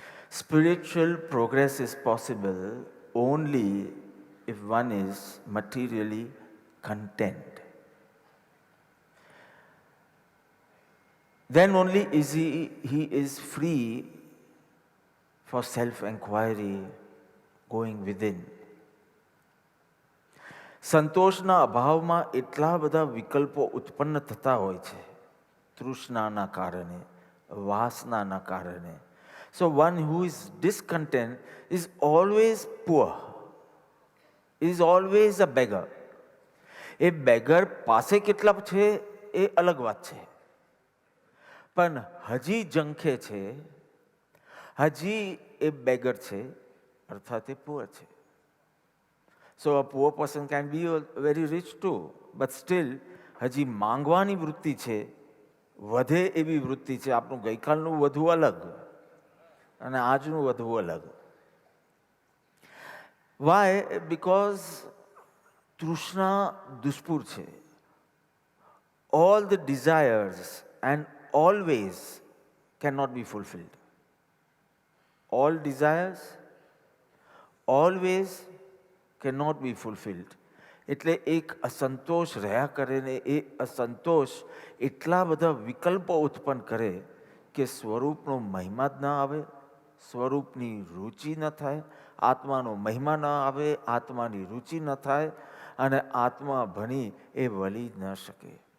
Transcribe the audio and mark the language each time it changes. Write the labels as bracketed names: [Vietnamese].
[English] Spiritual progress is possible only if one is materially content. Then only he is free for self-inquiry, going within. [Gujarati] સંતોષના અભાવમાં એટલા બધા વિકલ્પો ઉત્પન્ન થતા હોય છે, તૃષ્ણાના કારણે, વાસનાના કારણે. [English] So one who is discontent is always poor, is always a beggar. [Gujarati] A beggar પાસે કેટલા છે એ અલગ વાત છે, પણ હજી ઝંખે છે, હજી એ બેગર છે, અર્થાત એ પુઅર છે. [English] So a poor person can be very rich too, but still [Gujarati] હજી માંગવાની વૃત્તિ છે, [English] વધે એવી વૃત્તિ છે. [Gujarati] આપણું ગઈકાલનું વધવું અલગ અને આજનું વધવું અલગ. [English] Why? Because [Gujarati] તૃષ્ણા દુષ્પુર છે. [English] All the desires and always cannot be fulfilled. All desires always cannot be fulfilled. [Gujarati] એટલે એક અસંતોષ રહ્યા કરે ને એ અસંતોષ એટલા બધા વિકલ્પો ઉત્પન્ન કરે કે સ્વરૂપનો મહિમા જ ના આવે, સ્વરૂપની રુચિ ન થાય, આત્માનો મહિમા ન આવે, આત્માની રુચિ ન થાય અને આત્મા ભણી એ વળી ન શકે.